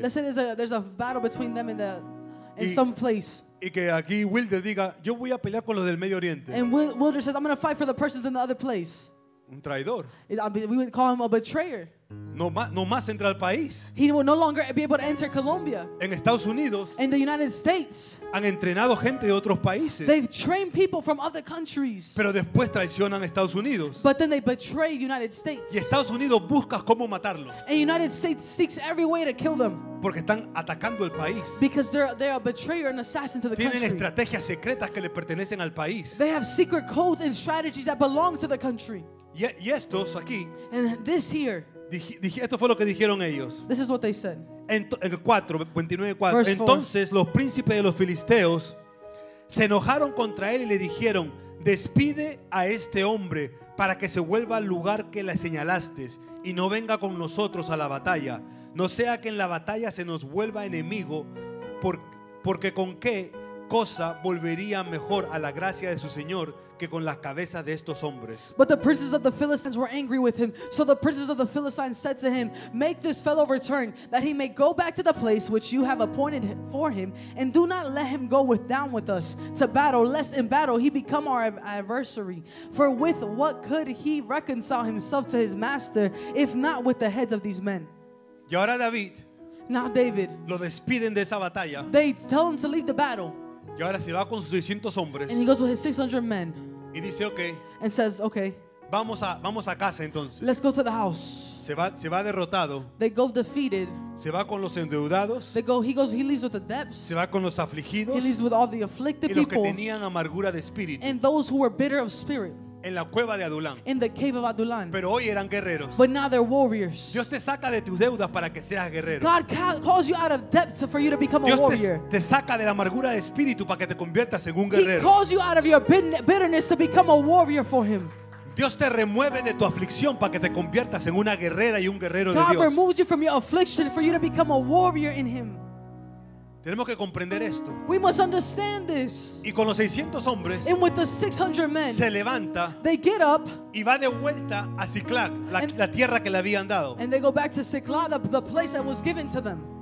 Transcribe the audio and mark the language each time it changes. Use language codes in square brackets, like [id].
[en] Let's say there's a battle between them in [es] Y- [en] some place. [es] Y que aquí Wilder diga, yo voy a pelear con los del Medio Oriente. [en] And Wilder says, I'm going to fight for the persons in the other place. [es] Un traidor. [en] We would call him a betrayer. [es] No más entra al país. [en] He will no longer be able to enter Colombia. [es] En Estados Unidos [en] In the United States, [es] han entrenado gente de otros países, [en] they've trained people from other countries. [es] pero después traicionan a Estados Unidos. [en] But then they betray United States. [es] Y Estados Unidos busca cómo matarlos, [en] And United States seeks every way to kill them. [es] porque están atacando el país. [en] Because they're a betrayer and assassin to the [es] Tienen [en] country. [es] estrategias secretas que le pertenecen al país. [en] They have secret codes and strategies that belong to the country. [es] Y estos aquí, [en] And this here, [es] esto fue lo que dijeron ellos. [en] this is what they said. [es] En el 4, 29:4. [en] Verse 4. [es] Entonces los príncipes de los filisteos se enojaron contra él y le dijeron: despide a este hombre para que se vuelva al lugar que le señalaste y no venga con nosotros a la batalla. No sea que en la batalla se nos vuelva enemigo, porque con qué cosa volvería mejor a la gracia de su Señor que con las cabezas de estos hombres. [en] But the princes of the Philistines were angry with him. So the princes of the Philistines said to him, make this fellow return, that he may go back to the place which you have appointed for him, and do not let him go down with us to battle, lest in battle he become our adversary. For with what could he reconcile himself to his master, if not with the heads of these men? [es] Y ahora David [en] Now David, [es] lo despiden de esa batalla [en] they tell him to leave the battle, [es] y ahora se va con sus 600 hombres [en] and he goes with his 600 men [es] y dice: ok, [en] and says, okay, [es] vamos a casa entonces. [en] let's go to the house. [es] Se va derrotado, [en] They go defeated. [es] se va con los endeudados, [en] He leaves with the debts. [es] se va con los afligidos [en] He leaves with all the [es] y [en] afflicted [es] los que [en] people [es] tenían amargura de espíritu [en] and those who were bitter of spirit [es] en la cueva de Adulán. [en] in the cave of Adullam. [es] Pero hoy eran guerreros. [en] But now they're warriors. [es] Dios te saca de tus deudas para que seas guerrero. [en] God calls you out of debt for you to become a [es] Dios [en] warrior. [es] te saca de la amargura de espíritu para que te conviertas en un [en] He [es] guerrero. [en] calls you out of your bitterness to become a warrior for Him. [es] Dios te remueve de tu aflicción para que te conviertas en una guerrera y un guerrero de [en] God [es] Dios. [en] removes you from your affliction for you to become a warrior in Him. [es] Tenemos que comprender esto. [en] We must understand this. [es] Y con los 600 hombres [en] And with the 600 men, [es] se levanta [en] they get up [es] y va de vuelta a Ciclac, la tierra que le habían dado. [en] and they go back to Siklag, the place that was given to them.